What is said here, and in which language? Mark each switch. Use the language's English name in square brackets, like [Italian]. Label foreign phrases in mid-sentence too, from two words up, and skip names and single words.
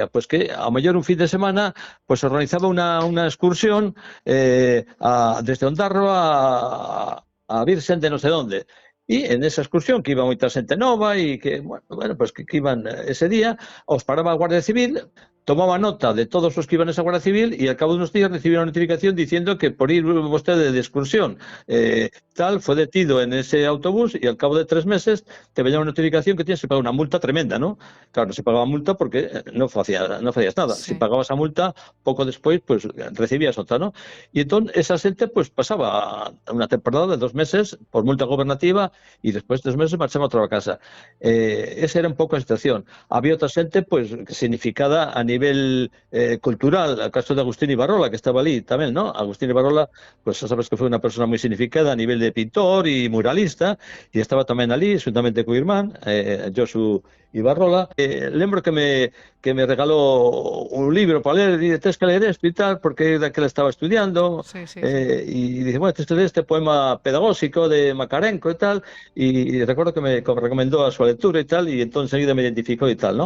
[Galician] Pues que ao mellor un fin de semana pues organizaba unha excursión desde Ondarroa a Virxen de non sei onde. E en esa excursión que iba moita xente nova e que, bueno, pues que iban ese día, os paraba a Guardia Civil, [Spanish] tomaba nota de todos os que iban a esa Guardia Civil e al cabo de unos días recibieron una notificación diciendo que por ir [Galician] vostede de excursión tal, [Spanish] fue detido en ese autobús y al cabo de 3 meses te venía una notificación que tienes que pagar una multa tremenda, ¿no? Claro, no se pagaba multa porque no hacías nada. Sí. Si pagabas a multa, poco después pues recibías otra, ¿no? Y entonces esa gente pues pasaba una temporada de 2 meses por multa gobernativa y después de 2 meses marchaba a otra casa. Esa era un poco la situación. Había otra gente pues significada a nivel cultural, el caso de Agustín Ibarrola, que estaba allí también, ¿no? Agustín Ibarrola, pues ya sabes que fue una persona muy significada a nivel de pintor y muralista, y estaba también allí, juntamente con Irmán, Josu Ibarrola, [Galician] lembro que me regalou un libro para ler, e tens que ler isto e tal, porque daquela estaba estudiando, e dice, bueno, tens que ler este poema pedagóxico de Macarenco e tal, e recordo que me recomendou a súa lectura e tal, e entón seguida me identificou e tal, non?